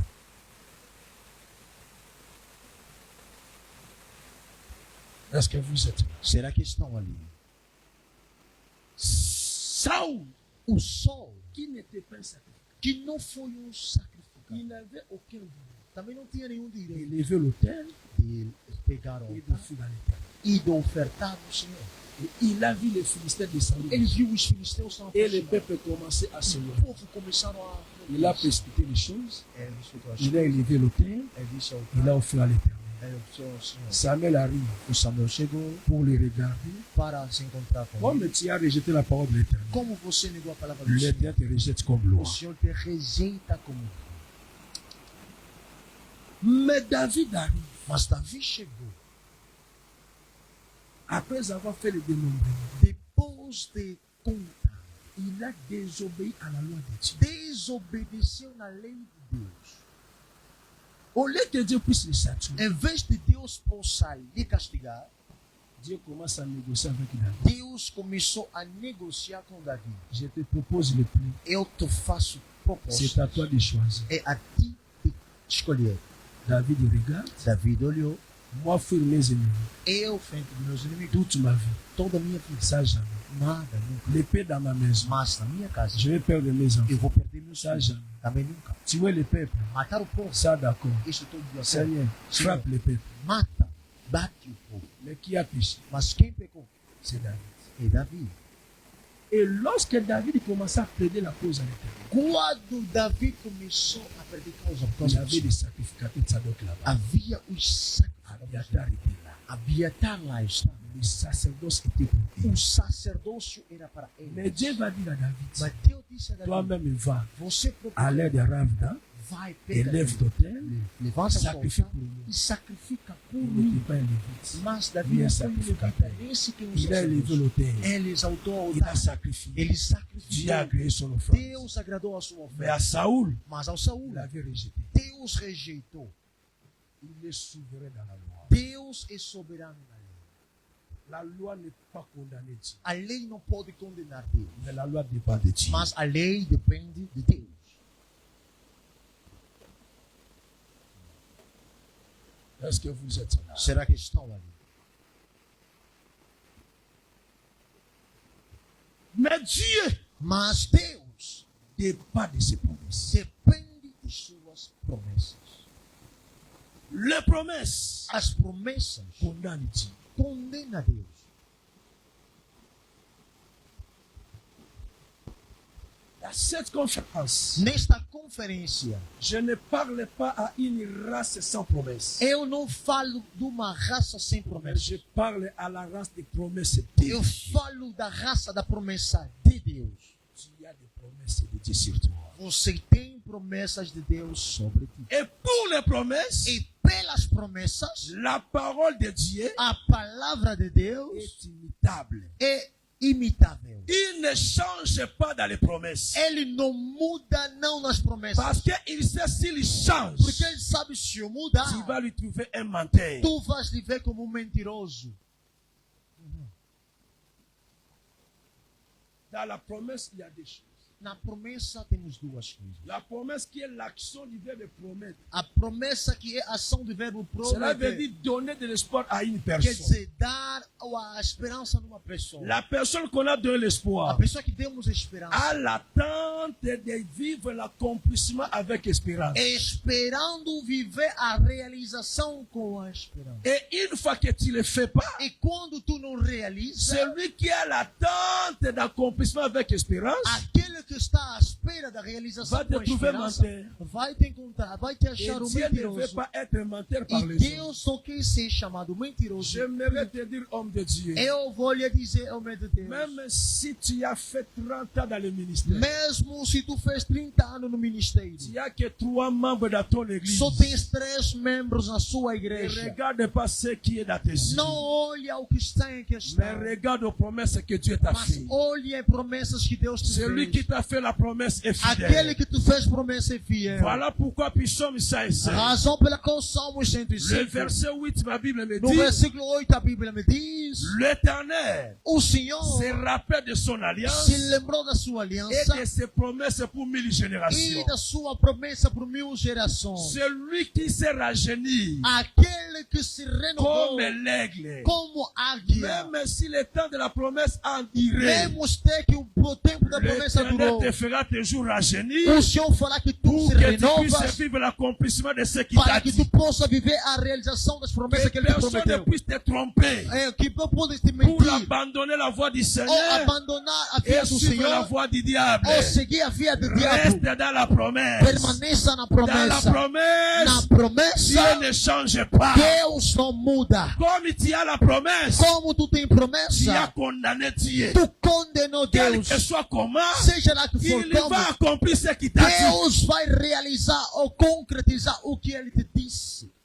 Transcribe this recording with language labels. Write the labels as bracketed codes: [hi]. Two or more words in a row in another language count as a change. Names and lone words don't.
[fr] Est-ce que vous êtes là? [pt] Será que estão ali? [fr] Saul, [pt] O sol, [fr] qui n'était pas un sacrificateur, [pt] que não foi um sacrificado, [fr] il n'avait aucun droit [pt] também não tinha nenhum direito [fr] d'élever l'autel [pt] de pegar o [fr] et [pt] altar [fr] d'offrir à l'éternel. [pt] e de ofertar ao Senhor. [fr] Et il a vu les Philistins descendre. [pt] Ele viu os filisteus se [fr] Et le [pt] aproximar. [fr] peuple commençait à se [pt] O [fr] lever. [pt] povo começaram a... [fr] Il a précipité les choses. [pt] Ele respeitou as [fr] Il a élevé l'autel. [pt] Ele disse ao [fr] Il a offert à l'éternel. [pt] Ele disse ao Senhor. [fr] Samuel arrive [pt] O Samuel chegou [fr] pour les regarder. [pt] para se encontrar com [fr] Comme [pt] ele. [fr] tu as rejeté la parole de l'éternel, [pt] Como você negou a palavra do Senhor, [fr] l'éternel te rejette comme [pt] o [fr] loi. [pt] Senhor te rejeita como... [fr] Mais David arrive. [pt] Mas Davi chegou. [fr] Après avoir fait le dénombrement, [pt] Depois de contar, [fr] il a désobéi à la loi de Dieu. [pt] desobedeceu na lei de Deus. [fr] Au lieu que Dieu puisse le châtier, [pt] Em vez de Deus possa lhe castigar, [fr] Dieu commence à négocier avec David. [pt] Deus começou a negociar com Davi. [fr] Je te propose le prix. [pt] Eu te faço [fr] C'est à [pt] proposta. [fr] toi de choisir. [pt] É a ti de escolher. [fr] David regarde. [pt] Davi olhou. [fr] Moi, fuir mes ennemis. [pt] Eu, frente dos meus inimigos, [fr] Toute ma vie. [pt] toda a minha vida. [fr] Ça, jamais. [pt] Nada, nunca. [fr] L'épée dans ma maison. [pt] Mas na minha casa, [fr] Je vais perdre mes enfants. [pt] eu vou perder meus [fr] Ça, [pt] filhos. [fr] jamais. [pt] Também nunca. [fr] Tuer le peuple. [pt] Matar o povo. [fr] Ça, d'accord. [pt] Isso tudo de acordo. [fr] Seigneur, frappe le peuple. [pt] Mata, bate o povo. [fr] Mais qui a péché? [pt] Mas quem pecou? [fr] C'est David. [pt] É Davi. [fr] Et lorsque David commençait à plaider la cause à l'éternel, [pt] Quando Davi começou a perder causa por [fr] il y [pt] causa [fr] avait [pt] disso, [fr] des sacrificateurs de Sadok là-bas. [pt] havia os sacrifícios. [fr] Abiatar était là. [pt] Abiatar lá estava. [fr] Le sacerdoce était pour [pt] O [fr] lui. [pt] sacerdócio era para [fr] Mais [pt] ele. [fr] Dieu va dire à David, [pt] Mas Deus disse a Davi, [fr] toi-même va [pt] você [fr] à l'air [pt] procura, [fr] de Ravda, [pt] vai, pega, [fr] élève d'autel, [pt] levanta sua [fr] sacrifie [pt] altar [fr] pour lui. [pt] e sacrifica por [fr] Il [pt] mim. [fr] n'était pas un lévite. [pt] Mas Davi Ele não é foi um [fr] sacrificador. [pt] levita, nem sequer um [fr] Il a élevé [pt] sacerdote. [fr] l'autel. [pt] Ele exaltou o [fr] Il a [pt] altar. [fr] sacrifié. [pt] Ele [fr] Dieu a [pt] sacrificou. [fr] agréé son offrande. [pt] Deus agradou a sua [fr] Mais à [pt] oferta. [fr] Saoul, [pt] Mas ao Saul, [fr] il avait rejeté. [pt] Deus rejeitou. [fr] Il est souverain dans la loi. [pt] Deus é soberano na lei. [fr] La loi n'est pas condamnée Dieu, [pt] A lei não pode condenar Deus, [fr] mais la loi dépend de Dieu. [pt] mas a lei depende de Deus. [fr] Est-ce que vous êtes là? [pt] Será que estão ali? [fr] Mais Dieu [pt] Mas Deus [fr] dépend de ses promesses. [pt] depende de suas promessas. [fr] Les promesses [pt] As promessas [fr] condamnent Dieu. [pt] condenam Deus. [fr] À cette conférence, [pt] Nesta conferência, [fr] je ne parle pas à une race sans promesse. [pt] eu não falo de uma raça sem [fr] Mais [pt] promessa. [fr] je parle à la race des promesses de Dieu. [pt] Eu falo da raça da promessa de Deus. [fr] Il y a des promesses de Dieu sur toi. [pt] Você tem promessas de Deus sobre ti. [fr] Et pour les promesses, [pt] E pelas promessas, [fr] la parole de Dieu [pt] a palavra de Deus [fr] est imitable. [pt] é imitável. [fr] Il ne change pas dans les promesses. [pt] Ele não muda não nas promessas. [fr] Parce qu'il sait s'il change, [pt] Porque ele sabe se eu mudar, [fr] tu vas lui trouver un menteur. [pt] tu vais lhe ver como mentiroso. [fr] Dans la promesse, il y a des choses. [pt] Na promessa temos duas coisas. [fr] La promesse qui est l'action du verbe promettre. [pt] A promessa que é ação do verbo [fr] Cela veut [pt] prometer. [fr] dire donner de l'espoir à une [pt] Quer [fr] personne. [pt] dizer, dar a esperança numa pessoa. [fr] La personne qu'on a donné [pt] A [fr] l'espoir [pt] pessoa que demos esperança. [fr] a l'attente de vivre l'accomplissement avec espérance. [pt] Esperando viver a realização com a esperança. [fr] Et une fois que tu ne le fais pas, [pt] E quando tu não realizas, [fr] celui qui a l'attente d'accomplissement avec espérance [pt] aquele que está à espera da realização vai te com a [fr] trouver [pt] esperança [fr] menteur. [pt] vai te encontrar, vai te [fr] Et [pt] achar o [fr] Dieu ne veut [pt] mentiroso. [fr] pas être menteur par [pt] E [fr] les hommes. [pt] Deus só quer ser chamado mentiroso. [fr] J'aimerais te dire, homme de Dieu, [pt] Eu vou lhe dizer, homem de Deus, [fr] même si tu as fait 30 ans dans le ministère, [pt] mesmo se tu fez 30 anos no ministério, [fr] tu n'as que 3 membres dans ton église, [pt] só tens 3 membros na sua [fr] ne [pt] igreja. [fr] regarde pas ce qui est dans tes yeux, [pt] Não olha o que está em [fr] mais [pt] questão, [fr] regarde aux promesses que Dieu t'a [pt] mas [fr] fait. [pt] olhe as promessas que Deus te [fr] Celui qui [pt] fez. [fr] t'a fait la promesse est [pt] Aquele [fr] fidèle. [pt] que tu fez promessa é fiel. [fr] Voilà pourquoi Psaume 105, [pt] A razão pela qual Salmos [fr] le [pt] 105, [fr] verset 8, ma Bible me [pt] no [fr] dit, [pt] versículo 8 a Bíblia me diz, [fr] l'Éternel [pt] o Senhor [fr] se rappelle de son alliance [pt] se lembrou da sua [fr] et [pt] aliança [fr] de ses promesses pour 1000 [pt] e [fr] générations. [pt] da sua promessa por 1000 gerações. [fr] Celui qui se rajeunit [pt] Aquele que se renovou [fr] comme l'aigle, [pt] como águia. [fr] même si le temps de la promesse a duré, [pt] Mesmo ter que o tempo da promessa [fr] l'Éternel [pt] durou, [fr] te fera toujours rajeunir [pt] o Senhor fará que tu [fr] pour [pt] se [fr] que tu puisses [pt] renovas [fr] vivre l'accomplissement de ce qu'il t'a [pt] para que tu [fr] dit. [pt] possa viver a realização das promessas que [fr] Que [pt] Ele te [fr] personne ne [pt] prometeu. [fr] puisse te tromper [pt] Que não pode te [fr] pour [pt] mentir [fr] abandonner la voie du [pt] ou [fr] Seigneur [pt] abandonar a [fr] et [pt] via do [fr] suivre la [pt] Senhor [fr] voie du diable. [pt] ou seguir a via do [fr] Reste [pt] diabo. [fr] dans la promesse. [pt] Permaneça na [fr] Dans la [pt] promessa. Na [fr] promesse, [pt] promessa, [fr] Dieu ne change pas. [pt] Deus não muda. [fr] Comme tu as la promesse, [pt] Como tu tem [fr] tu as [pt] promessa, [fr] condamné Dieu. [pt] tu condenou [fr] Quel [pt] Deus. [fr] que soit comment, [pt] Seja lá que for [fr] il va [pt] como, [fr] accomplir ce qu'il t'a dit. [pt] Deus vai realizar ou concretizar o que Ele te disse.